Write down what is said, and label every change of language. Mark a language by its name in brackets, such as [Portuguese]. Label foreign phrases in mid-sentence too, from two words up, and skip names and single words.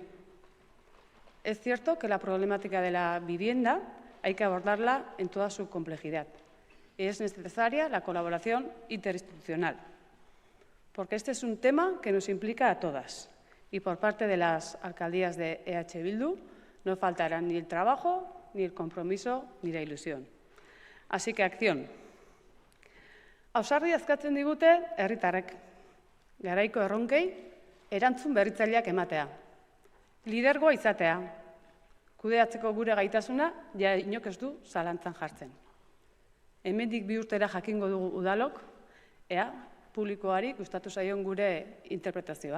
[Spanish] Es cierto que la problemática de la vivienda hay que abordarla en toda su complejidad y es necesaria la colaboración interinstitucional, porque este es un tema que nos implica a todas y por parte de las alcaldías de EH Bildu no faltará ni el trabajo, ni el compromiso, ni la ilusión. Así que acción. [Basque] Ausardia eskatzen digute herritarrek, garaiko erronkei erantzun berritzaileak ematea. Lidergoa izatea, kudeatzeko gure gaitasuna, ja inok ez du zalantzan jartzen. Hemendik 2 urtera jakingo dugu udalok, ea, publikoari gustatu zaion gure interpretazioa.